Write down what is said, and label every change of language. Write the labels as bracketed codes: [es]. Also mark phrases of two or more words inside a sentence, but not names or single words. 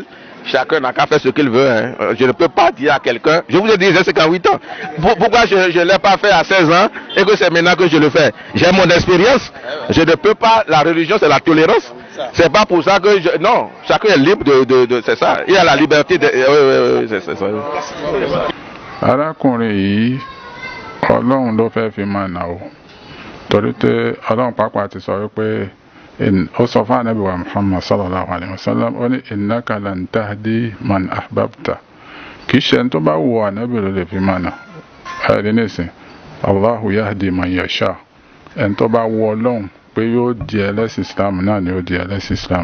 [fr] Chacun n'a qu'à faire ce qu'il veut. Je ne peux pas dire à quelqu'un. Je vous ai dit, j'ai 58 ans. Pourquoi je ne l'ai pas fait à 16 ans et que c'est maintenant que je le fais? J'ai mon expérience. Je ne peux pas. La religion, c'est la tolérance. C'est pas pour ça que non, chacun est libre de c'est ça. Il y a la liberté de. C'est ça. [yo] arákùnrin yìí ọlọ́run ló fẹ́ fi máa nà ó torí pé ọlọ́run pàápàá ti sọ wípé ó sọ fún ànábì wa Muhammad [ar] صلى الله عليه وسلم [yo] ó ní [ar] إنك لن تهدي من أحببت [yo] kì í ṣe ẹni tó bá wù ànábì ló lè fi máa nà ẹ̀rí nísìn [ar] الله يهدي من يشاء [yo] ẹni tó bá wù ọlọ́run pé yóò di ẹlẹ́sìn Islam náà ni ó di ẹlẹ́sìn Islam.